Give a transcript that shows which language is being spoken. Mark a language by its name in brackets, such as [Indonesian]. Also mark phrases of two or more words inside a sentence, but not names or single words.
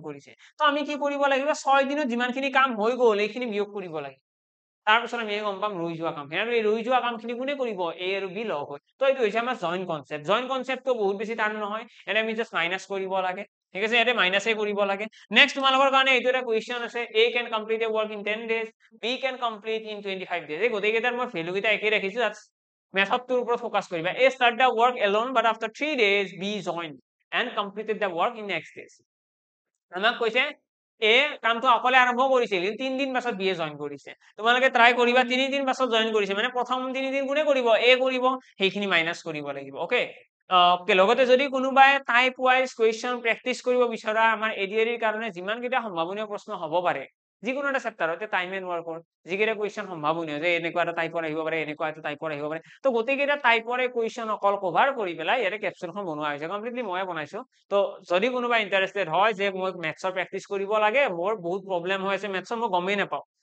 [Assamese] কৰিছে তো আমি কি কৰিব লাগিব 6 দিনত যিমানখিনি কাম হৈ গ'ল এইখিনি বিয়োগ কৰিব লাগে তাৰপিছত আমি গম পাম ৰৈ যোৱা কামখিনি আৰু এই ৰৈ যোৱা কামখিনি কোনে কৰিব এ আৰু বি লগ হৈ তো এইটো হৈছে আমাৰ [English] joint conceptটো [Assamese] বহুত বেছি টান নহয় এটা আমি [English] just minus [Assamese] কৰিব লাগে ঠিক আছে ইয়াতে মাইনাসে কৰিব লাগে নেক্সট তোমালোকৰ কাৰণে এইটো এটা কোৱেশ্চন আছে [English] A can complete a work in 10 days B can complete in 25 days [Assamese] এই গোটেই কেইটাৰ মই ভ্যালু কেইটা একে ৰাখিছো মেথডটোৰ ওপৰত ফোকাস কৰিবা [English] A start the work alone but after 3 days B join and completed the work in next days [Assamese] আমাক কৈছে এ কামটো অকলে আৰম্ভ কৰিছিল 3 দিন পাছত বি এ জয়েন কৰিছে তোমালোকে ট্রাই কৰিবা 3 দিন পাছত জয়েন কৰিছে মানে প্ৰথম 3 দিন কোনে কৰিব এ কৰিব সেইখিনি মাইনাস কৰিব লাগিব ওকে লগতে যদি কোনোবাই [English] type wise question practice [Assamese] কৰিব বিচৰা আমাৰ এডিআৰিৰ কাৰণে যিমান কেইটা সম্ভাৱনীয় প্ৰশ্ন হ'ব পাৰে যিকোনো এটা চেপ্টাৰতে [English] time and workৰ [Assamese] যিকেইটা কোৱেশ্চন সম্ভাৱনীয় যে এনেকুৱা এটা টাইপৰ আহিব পাৰে এনেকুৱা এটা টাইপৰ আহিব পাৰে তো গোটেইকেইটা টাইপৰে কোৱেশ্চন অকল কভাৰ কৰি পেলাই ইয়াতে কেপচুলখন বনোৱা হৈছে কমপ্লিটলি ময়ে বনাইছো তো যদি কোনোবা ইন্টাৰেস্টেড হয় যে মই [English] mathsৰ practice [Assamese] কৰিব লাগে মোৰ বহুত প্ৰবলেম হৈ আছে মেথছৰ মই গমেই নাপাওঁ